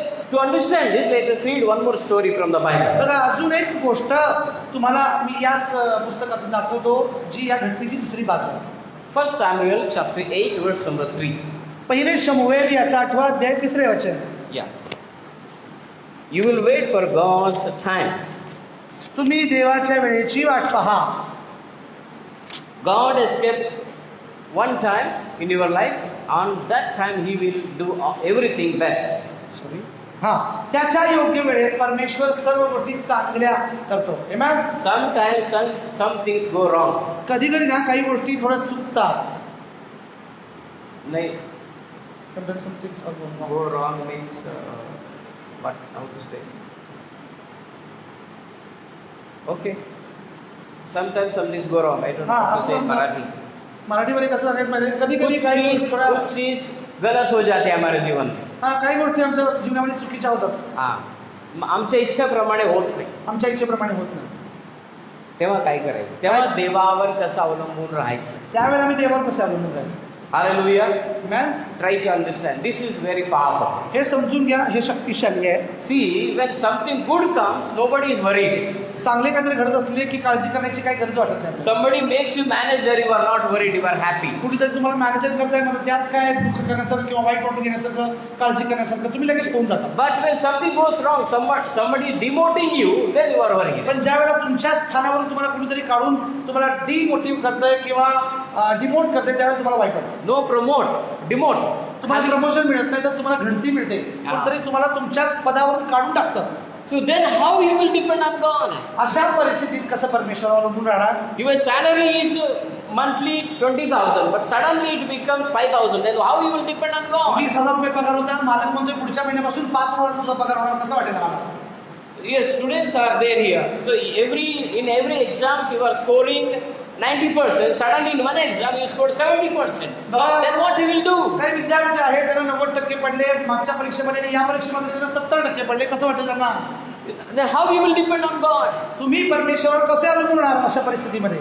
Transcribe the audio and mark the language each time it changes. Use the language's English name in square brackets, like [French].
[English] To understand this, let us read one more story from the Bible. [Marathi] बघा अजून एक गोष्ट तुम्हाला मी याच पुस्तकातून दाखवतो जी या घटनेची दुसरी बाजू आहे. [English] 1 Samuel chapter 8 verse number 3. [Marathi] पहिले शमूएल याचा 8वा अध्याय 3रे वचन. [English] Yeah. You will wait for God's time. [Marathi] तुम्ही देवाच्या वेळेची वाट पहा. [English] God has kept one time in your life. On that time He will do everything best. [Marathi] Sorry हा त्याच्या योग्य वेळेत परमेश्वर सर्व गोष्टी चांगल्या करतो. [English] Amen. Sometimes some things go wrong. [Marathi] कधी कधी ना काही गोष्टी थोड्या चुकतात. नाही, [English] Sometimes some things are going wrong. go wrong means what? How to say? Okay. Sometimes some things go wrong. I don't know हाँ, how to say in [Marathi] असं [English] Marathi. [Marathi] मराठीमध्ये कसं सांगायचं माहिती कधी कधी काही गोष्टी थोड्या [Hindi] कुछ चीज गलत हो जाते हमारे जीवन में. [Marathi] हा काही गोष्टी आमच्या जीवनामध्ये चुकीच्या होतात, आमच्या इच्छेप्रमाणे होत नाही. आमच्या इच्छेप्रमाणे होत नाही. तेव्हा काय करायचं? तेव्हा देवावर कसं अवलंबून राहायचं? त्यावेळेला आम्ही देवावर कसे अवलंबून राहायचं? [English] Hallelujah. Amen. Try to understand. This is very powerful. [Marathi] हे समजून घ्या, हे शक्तिशाली आहे. [English] See, when something good comes, nobody is worried. [Marathi] चांगले काहीतरी घडत असले की काळजी करण्याची काही गरज वाटत नाही. [English] Somebody makes you manager, you are not worried, you are happy. [Marathi] कुठेतरी तुम्हाला मॅनेजर करताय म्हणजे त्यात काय दुःख करण्यासारखं किंवा वाईट वाटून घेण्यासारखं, काळजी करण्यासारखं तुम्ही लगेच होऊन जाता. [English] But when something goes wrong, somebody is demoting you, then you are worried. [Marathi] पण ज्या वेळेला तुमच्या स्थानावरून तुम्हाला कुणीतरी काढून तुम्हाला डिमोटिव्ह करताय किंवा डिमोट करताय त्यावेळेला तुम्हाला वाईट वाटतं. [English] No promote, demote. [Marathi] तुम्हाला प्रमोशन मिळत नाही तर तुम्हाला घडती मिळते, पण तरी तुम्हाला तुमच्याच पदावरून काढून टाकतं. [English] So then how you will depend on God? [Marathi] अशा परिस्थितीत कसं परमेश्वरावर अवलंबून राहणार? [English] Your salary is monthly 20,000, but suddenly it becomes 5,000. Then how you will depend on God? [Marathi] 20,000 रुपये पगार होता, मालक म्हणतोय पुढच्या महिन्यापासून 5,000 तुझा पगार होणार, कसं वाटेल मला? [English] Yes, students are there here. So in every exam you are scoring 90%. Suddenly in one exam you scored 70%. Then what you will do? [Marathi] काही विद्यार्थी आहेत त्यांना 90% पडले मागच्या परीक्षेमध्ये आणि या परीक्षेमध्ये त्यांना 70% पडले, कसं वाटेल त्यांना? [English] Then how you will depend on God? [Marathi] तुम्ही परमेश्वरावर कसे अवलंबून राहणार अशा परिस्थितीमध्ये?